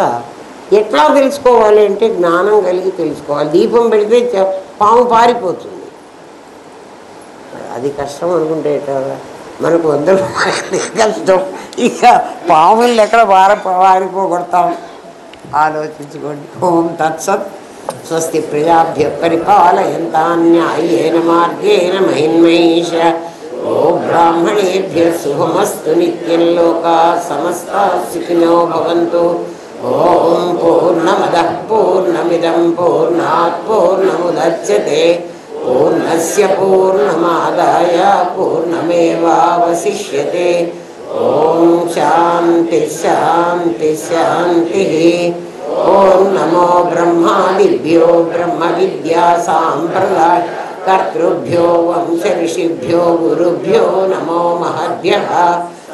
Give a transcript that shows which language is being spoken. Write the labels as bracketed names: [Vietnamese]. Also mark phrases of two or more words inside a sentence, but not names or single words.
[Telugu] ఎట్లా తెలుసుకోవాలి అంటే జ్ఞానం కలిగి తెలుసుకోవాలి. దీపం పెడితే పాము పారిపోతుంది. అది కష్టం అనుకుంటే మనకు 100 రూపాయలు కష్టం, ఇక పాములు ఎక్కడ పారిపోగొడతాం ఆలోచించుకోండి. [Sanskrit] ఓం తత్సత్. స్వస్తి ప్రజాభ్య పరిపాలయంతాం న్యాయేన మార్గేణ మహిన్మహీష. ఓ బ్రాహ్మణేభ్య శుభమస్తు నిత్యం. లోకా సమస్తా సుఖినో భవంతు. ఓం పూర్ణమదః పూర్ణమిదం పూర్ణాత్ పూర్ణముదచ్యతే. పూర్ణస్య పూర్ణమాదాయ పూర్ణమేవావశిష్యతే. ఓం శాంతి శాంతి శాంతి. ఓం నమో బ్రహ్మాదిభ్యో బ్రహ్మ విద్యా సాంప్రదాయ కర్తృభ్యో వంశ ఋషిభ్యో గురుభ్యో నమో మహద్భ్యః.